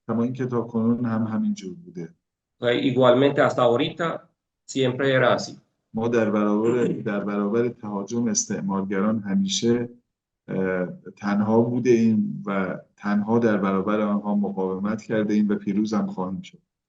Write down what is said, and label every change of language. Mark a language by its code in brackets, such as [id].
[fa] کما اینکه تا کنون هم همینجور بوده. [es] Igualmente hasta ahorita siempre era así. [fa] ما در برابر تهاجم استعمارگران همیشه تنها بوده ایم و تنها در برابر آنها مقاومت کرده ایم و پیروز هم خواهیم شد.